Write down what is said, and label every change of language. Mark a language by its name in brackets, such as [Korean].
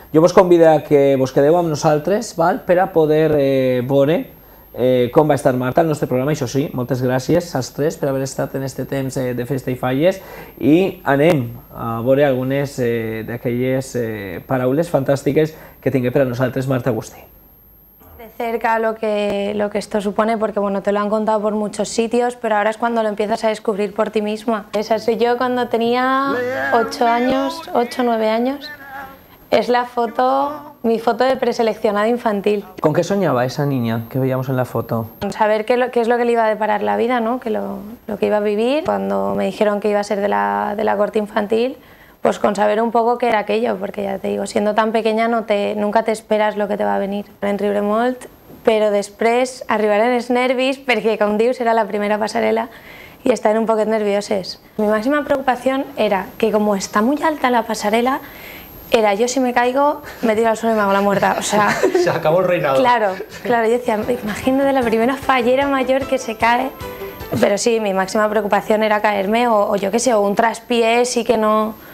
[Catalan] Jo vos convido a que vos quedeu amb nosaltres, val? Per a poder veure com va estar Marta al nostre programa. Això sí, moltes gràcies als tres per haver estat en aquest temps de festa i falles, i anem a veure algunes d'aquelles paraules fantàstiques que tingué per a nosaltres Marta Agustí. [Spanish] Cerca lo que esto supone, porque bueno, te lo han contado por muchos sitios, pero ahora es cuando lo empiezas a descubrir por ti misma. Esa soy yo cuando tenía 8 años, 8 o 9 años. Es la foto, mi foto de preseleccionada infantil. ¿Con qué soñaba esa niña que veíamos en la foto? Saber qué es lo que le iba a deparar la vida, ¿no? Lo que iba a vivir. Cuando me dijeron que iba a ser de la corte infantil, pues con saber un poco qué era aquello, porque ya te digo, siendo tan pequeña nunca te esperas lo que te va a venir. [Catalan] En riure molt, però després arribaren els nervis perquè, com dius, era la primera pasarela [Spanish] y estaban [Catalan] un poquet nervioses. [Spanish] Mi máxima preocupación era que como está muy alta la pasarela, era yo si me caigo, me tiro al suelo y me hago la muerta. O sea, se acabó el reinado. Claro, yo decía, imagínate la primera fallera mayor que se cae. Pero sí, mi máxima preocupación era caerme o yo qué sé, o un traspiés y que no...